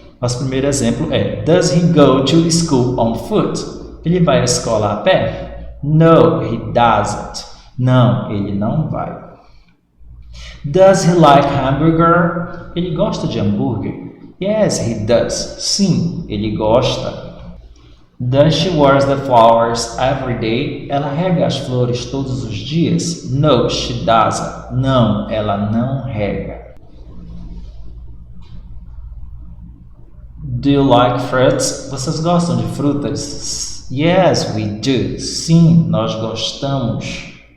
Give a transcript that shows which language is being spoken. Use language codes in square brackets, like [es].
[pt] Nosso primeiro exemplo é [en] does he go to school on foot? [pt] Ele vai à escola a pé? [en] No, he doesn't. [pt] Não, ele não vai. [en] Does he like hamburger? [pt] Ele gosta de hambúrguer? [en] Yes, he does. [pt] Sim, ele gosta. [en] Does she water the flowers every day? [pt] Ela rega as flores todos os dias? [en] No, she doesn't. [pt] Não, ela não rega. [en] Do you like fruits? [pt] Vocês gostam de frutas? [en] Yes, we do. [pt] Sim, nós gostamos.